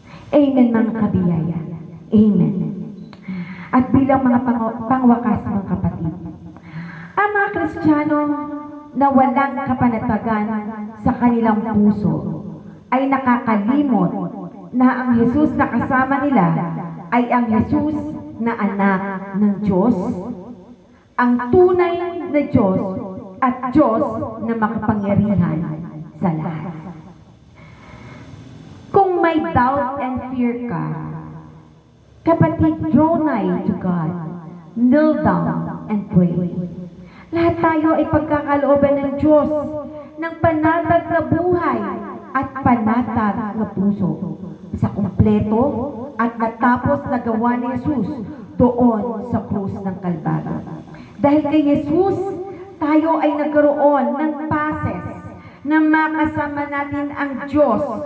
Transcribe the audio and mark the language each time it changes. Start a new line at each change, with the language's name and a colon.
Filipino: Amen, mga kabiyaya. Amen. At bilang mga pangwakas, mga kapatid, ang mga Kristiyano na walang kapanatagan sa kanilang puso ay nakakalimot na ang Jesus na kasama nila ay ang Jesus na anak ng Diyos, ang tunay na Diyos at Diyos na makapangyarihan sa lahat. Kung may
English: doubt and fear
Filipino: ka, kapatid,
English: draw nigh to God, kneel down and pray.
Filipino: Lahat tayo ay pagkakalooban ng Diyos ng panatag na buhay at panatag na puso sa kumpleto at natapos na gawa ni Jesus doon sa krus ng Kalbaryo. Dahil kay Jesus, tayo ay nagkaroon ng passes na makasama natin ang Diyos.